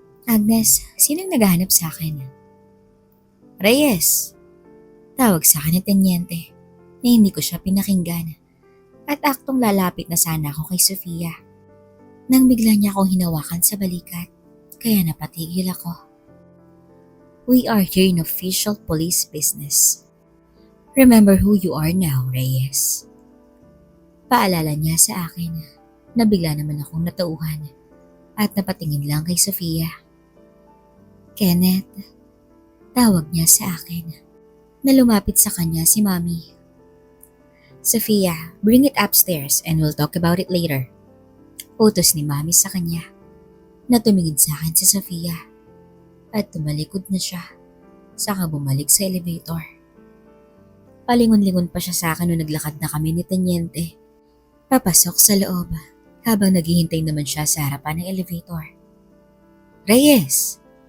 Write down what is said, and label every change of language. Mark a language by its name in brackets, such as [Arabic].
[Filipino] Agnes, sinong naghahanap sa akin? Reyes! Tawag sa akin ni Tenyente na hindi ko siya pinakinggan at aktong lalapit na sana ako kay Sofia. Nang bigla niya akong hinawakan sa balikat, kaya napatigil ako. [English] We are here in official police business. Remember who you are now, Reyes. [Filipino] Paalala niya sa akin na bigla naman akong natauhan at napatingin lang kay Sofia. Kenneth, tawag niya sa akin na lumapit sa kanya si Mommy. [English] Sofia, bring it upstairs and we'll talk about it later. [Filipino] Utos ni Mommy sa kanya na tumingin sa akin si Sofia at tumalikod na siya saka bumalik sa elevator. Palingon-lingon pa siya sa akin nung naglakad na kami ni Tenyente. Papasok sa loob habang naghihintay naman siya sa harapan ng elevator. Reyes!